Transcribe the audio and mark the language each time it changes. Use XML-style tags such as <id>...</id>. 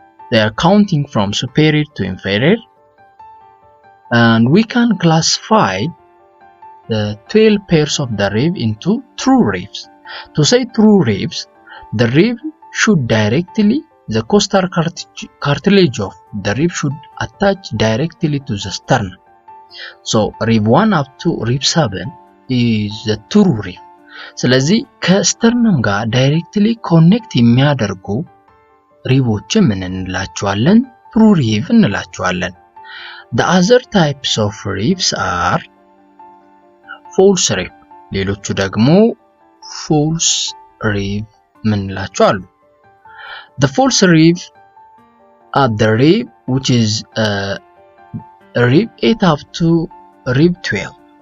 <en>They are counting from superior to inferior. And we can classify the 12 pairs of the rib into true ribs. To say true ribs, the rib should directly, the costal cartilage of the rib should attach directly to the sternum. So rib 1 up to rib 7 is the true rib.</en> <am>ስለዚህ ከስተርነም ጋር directly connect የሚያደርጉ ሪቦችን ምን እንላቸዋለን? true rib እንላቸዋለን።</am> <en>The other types of ribs are false rib.</en> <am>ሌሎቹ ደግሞ false rib ምንላቸው አሉ።</am> <en>The false rib are the rib which is rib 8 up to rib 12.</en>